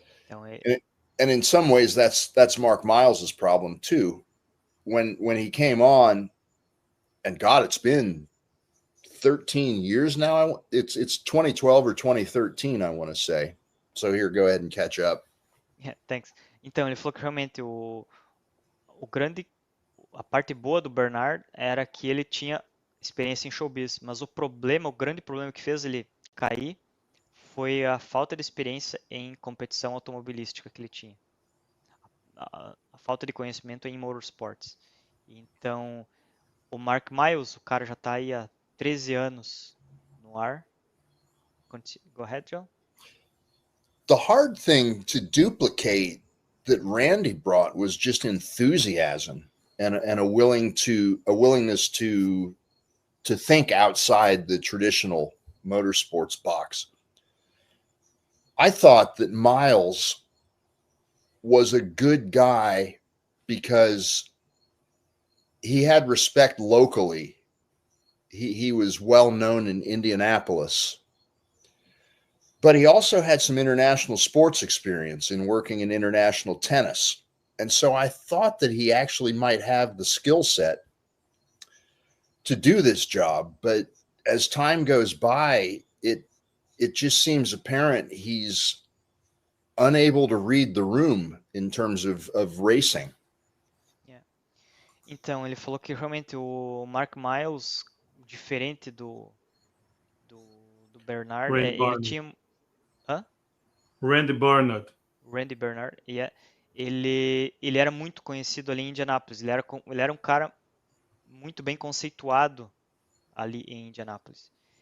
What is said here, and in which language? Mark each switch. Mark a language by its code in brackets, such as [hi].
[en] And in some ways, that's Mark Miles's problem too. When he came on, and God, it's been 13 years now. It's 2012 or 2013, I want to say. So here, go ahead and catch up. Yeah, thanks. [pt] Então, ele falou que realmente a parte boa do Bernard era que ele tinha experiência em showbiz, mas o grande problema que fez ele cair foi a falta de experiência em competição automobilística que ele tinha. A falta de conhecimento em motorsports. Então, o Mark Miles, o cara já está aí há 13 anos no ar. [en] Go ahead, Joe. The hard thing to duplicate that Randy brought was just enthusiasm and a willingness to think outside the traditional motorsports box. I thought that Miles was a good guy because he had respect locally he was well known in Indianapolis, but he also had some international sports experience in working in international tennis. And so I thought that he actually might have the skill set to do this job. But as time goes by, it just seems apparent he's unable to read the room in terms of racing. Yeah. [pt] Então, ele falou que realmente o Mark Miles, diferente do Bernard, Randy ele Bernard. tinha... Hã? Randy Bernard. [en] Randy Bernard, yeah. [pt] Ele era muito conhecido ali em Indianápolis. Ele era um cara muito bem conceituado ali em Indianápolis.